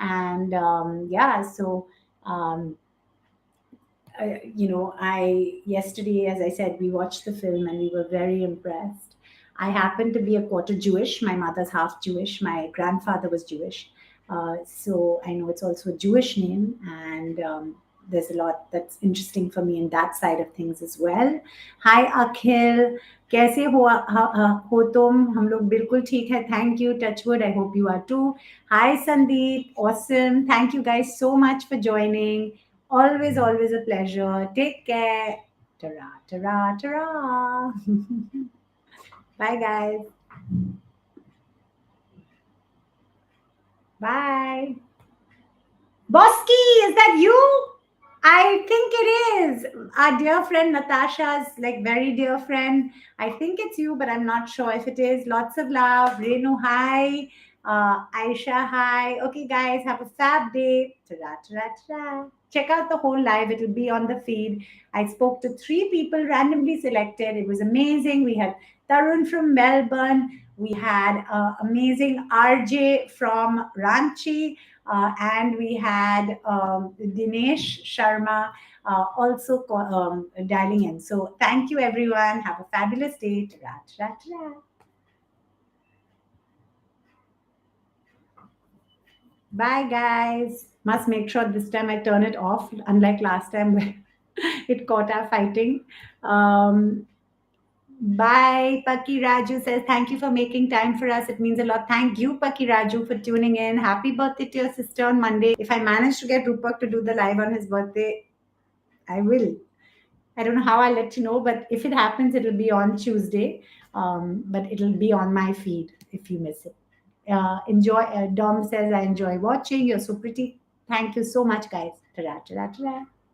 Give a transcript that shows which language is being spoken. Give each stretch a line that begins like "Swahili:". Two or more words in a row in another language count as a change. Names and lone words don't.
English: And yeah, so Yesterday, as I said, we watched the film and we were very impressed. I happen to be a quarter Jewish. My mother's half Jewish. My grandfather was Jewish. So I know it's also a Jewish name, and there's a lot that's interesting for me in that side of things as well. Hi,
Hindi: Akhil. कैसे हो तुम? हम लोग बिल्कुल ठीक है.
English: Thank you. Touchwood. I hope you are too. Hi, Sandeep. Awesome. Thank you guys so much for joining. Always, always a pleasure. Take care. Ta-ra, ta-ra, ta-ra. Bye, guys. Bye. Bosky, is that you? I think it is. Our dear friend Natasha's like very dear friend. I think it's you, but I'm not sure if it is. Lots of love. Renu, hi. Aisha, hi. Okay, guys, have a fab day. Ta-ra, ta-ra, ta-ra. Check out the whole live. It'll be on the feed. I spoke to 3 people randomly selected. It was amazing. We had Tarun from Melbourne. We had amazing RJ from Ranchi. And we had Dinesh Sharma also dialing in. So thank you, everyone. Have a fabulous day. Ta-ra, ta-ra, ta-ra. Bye, guys. Must make sure this time I turn it off, unlike last time where it caught our fighting. Bye. Paki Raju says, thank you for making time for us. It means a lot. Thank you, Paki Raju, for tuning in. Happy birthday to your sister on Monday. If I manage to get Rupak to do the live on his birthday, I will. I don't know how I'll let you know, but if it happens, it'll be on Tuesday. But it'll be on my feed if you miss it. Enjoy. Dom says, I enjoy watching. You're so pretty. Thank you so much, guys. Ta-ra, ta-ra, ta-ra.